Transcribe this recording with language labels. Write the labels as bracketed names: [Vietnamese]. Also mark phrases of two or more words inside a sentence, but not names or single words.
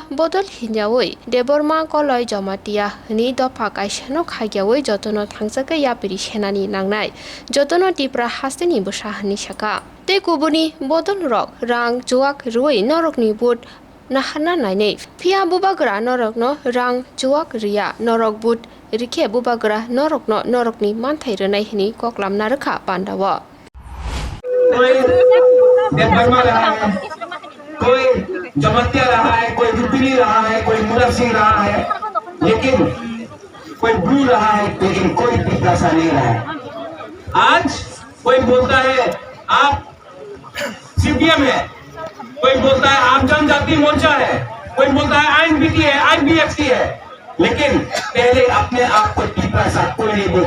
[Kok Borok] Bodol Hinjawoi Deborma Koloi Jomatia Ni Dopa Kaishano Khagyawoi Jotono Thangsaka Yapiri Shenani Nangnai Jotono Tipra Hasteni Bushahani Shaka Te kubuni bodol rok rang juak rui norok ni bud nahana naine pia bubagra norok no rang juak ria norok bud rike bubagra norok ni manthai renai hini koklam narakha pandawa [Hindi] देवबर्मा रहा है, कोई जमतिया रहा है, कोई रुपिनी रहा है, कोई मुला सिंह रहा है, लेकिन कोई ब्लू रहा है, लेकिन कोई पिपरासा नहीं रहा है। आज कोई बोलता है आप सीपीएम है, कोई बोलता है आप जनजाति मोर्चा है, कोई बोलता है आईएनबीटी है, आईबीएफसी है, लेकिन पहले अपने आप को पिपरासा कोई नहीं बोलता।